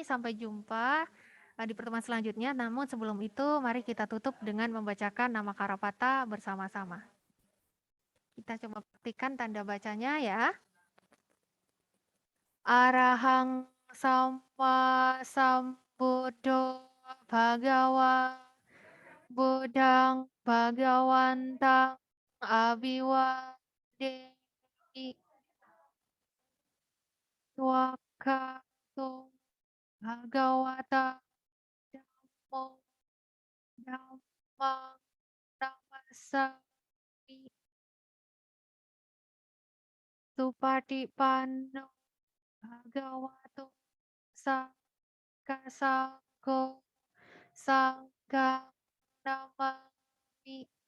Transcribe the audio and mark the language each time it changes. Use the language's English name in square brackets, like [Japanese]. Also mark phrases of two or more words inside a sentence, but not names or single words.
[Indonesian] Sampai jumpa di pertemuan selanjutnya. Namun sebelum itu, mari kita tutup dengan membacakan nama Karapata bersama-sama. Kita coba buktikan tanda bacanya ya. [Pali] Arahang Samma Sambuddho Bhagawa Buddhang Bhagawantang Abiwademi Wakato Bhagawata Dhammo Dhammang Namasami Supatipanno Bhagavato Sangghasangho Sanghang Namami.